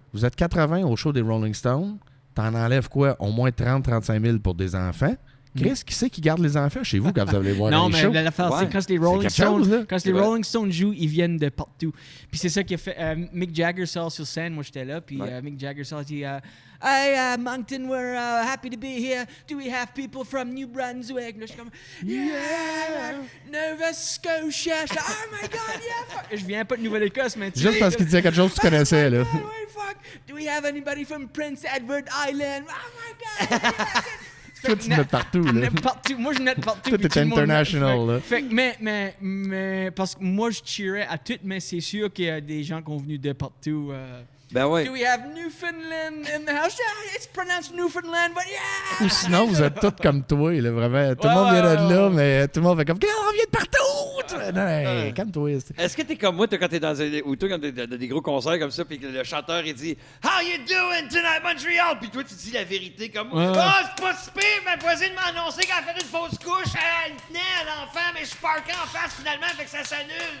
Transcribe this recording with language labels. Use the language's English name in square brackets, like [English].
[French] Vous êtes 80 au show des Rolling Stones. T'en enlèves quoi? Au moins 30-35 000 pour des enfants. Chris, qui c'est qui garde les enfants chez vous quand vous allez voir les shows? Non, mais l'affaire, c'est quand les Rolling Stones, Rolling Stones jouent, ils viennent de partout. Puis c'est ça qui a fait... Mick Jagger sort sur scène, moi j'étais là, puis Mick Jagger sort, dit... [English] Hey, Moncton, we're happy to be here. Do we have people from New Brunswick? [French] Là, je suis comme, yeah, Nova Scotia. [English] Oh my God, yeah, fuck. [French] Je viens pas de Nouvelle-Écosse, mais juste parce qu'il disait quelque chose que tu connaissais, là. [English] Fuck. Do we have anybody from Prince Edward Island? Oh my God. [French] Toi, tu notes partout, là. Partout. Moi, je note partout. Toi, t'es international, là. Fait, mais, parce que moi, je tirais à tout, mais c'est sûr qu'il y a des gens qui sont venus de partout. Ben ouais. [English] Do we have Newfoundland in the house? Yeah, it's pronounced Newfoundland, but yeah! [French] Ou sinon, vous êtes tous comme toi, là, vraiment. Tout le monde vient de là, mais tout le monde fait comme, on vient de partout! Non, calme-toi. Est-ce que t'es comme moi, quand t'es dans des gros concerts comme ça, puis que le chanteur, il dit « How you doing tonight, Montreal? » Puis toi, tu dis la vérité comme « Oh, c'est pas si pire, ma voisine m'a annoncé qu'elle a fait une fausse couche, elle tenait à l'enfant, mais je suis parqué en face finalement, fait que ça s'annule. »